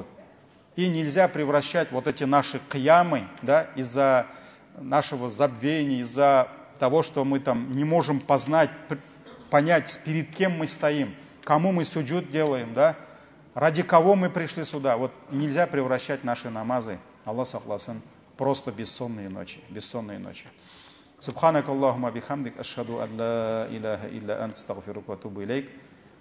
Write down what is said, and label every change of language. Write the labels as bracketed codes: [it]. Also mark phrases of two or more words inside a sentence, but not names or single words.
[ru] И нельзя превращать вот эти наши кьямы, да, из-за нашего забвения, из-за того, что мы там не можем понять, перед кем мы стоим, кому мы суджуд делаем, да, ради кого мы пришли сюда. Вот нельзя превращать наши намазы, Аллах сохласын, просто бессонные ночи. [ar] سبحانك اللهم بحمدك، أشهد أن لا إله إلا أنت، أستغفرك وأتوب إليك.